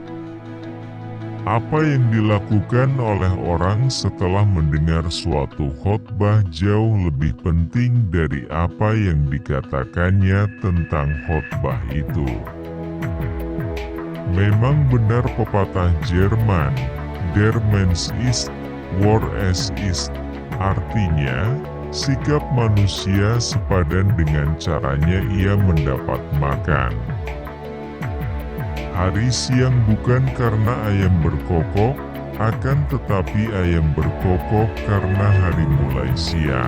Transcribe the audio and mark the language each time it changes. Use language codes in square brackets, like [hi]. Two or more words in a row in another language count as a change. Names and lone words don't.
[id] Apa yang dilakukan oleh orang setelah mendengar suatu khotbah jauh lebih penting dari apa yang dikatakannya tentang khotbah itu. Memang benar pepatah Jerman, [de] Der Mensch ist, wo es ist. [id] Artinya, sikap manusia sepadan dengan caranya ia mendapat makan. Hari siang bukan karena ayam berkokok, akan tetapi ayam berkokok karena hari mulai siang.